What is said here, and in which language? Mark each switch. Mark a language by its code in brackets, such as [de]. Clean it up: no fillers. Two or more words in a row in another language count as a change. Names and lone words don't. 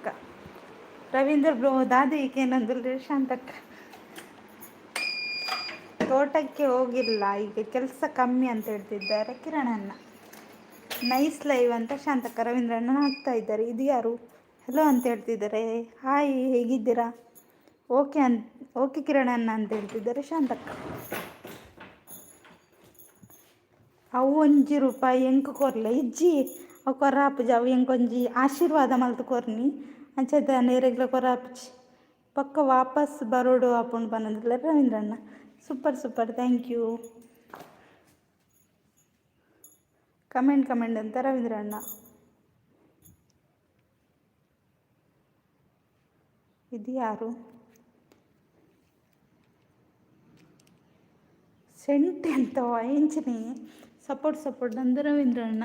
[kn] ರವೀಂದ್ರ ಬ್ರೋ ದಾದಿಗೇನಂದ್ರೆ ಶಾಂತಕ್ಕ ತೋಟಕ್ಕೆ ಹೋಗಿಲ್ಲ, ಈಗ ಕೆಲಸ ಕಮ್ಮಿ ಅಂತ ಹೇಳ್ತಿದ್ದಾರೆ ಕಿರಣಣ್ಣ. [en] nice live [kn] ಅಂತ ಶಾಂತಕ್ಕ ರವೀಂದ್ರಣ್ಣ ಹಾಕ್ತಾ ಇದ್ದಾರೆ. ಇದು ಯಾರು ಹೆಲೋ ಅಂತ ಹೇಳ್ತಿದ್ದಾರೆ. ಹಾಯ್ ಹೇಗಿದ್ದೀರಾ? ಓಕೆ ಕಿರಣಣ್ಣ ಅಂತ ಹೇಳ್ತಿದ್ದಾರೆ ಶಾಂತಕ್ಕ. [tcy] ಅವು ₹1 ಎಂಕು ಕೊರ್ಲೆ ಇಜ್ಜಿ ಅವು ಕೊರಾಪುಜಿ ಅವು ಎಂಕೊಂಜಿ ಆಶೀರ್ವಾದ ಮಲ್ತು ಕೊರ್ನಿ ಅಂಚದ ನೇರೆಗ್ಲ ಕೊರಾಪುಜಿ ಪಕ್ಕ ವಾಪಸ್ ಬರೋಡು ಆಪುಂಡು ಪನ್ನೊಂದುಲ್ಲ ರವೀಂದ್ರಣ್ಣ. [en] super thank you. [kn] ಕಮೆಂಟ್ ಅಂತ ರವೀಂದ್ರಣ್ಣ. ಇದು ಯಾರು? ಸೆಂಟ್ ಅಂತ ವಾಯಿಂಚಿನಿ ಸಪೋರ್ಟ್ ಅಂತ ರವೀಂದ್ರಣ್ಣ.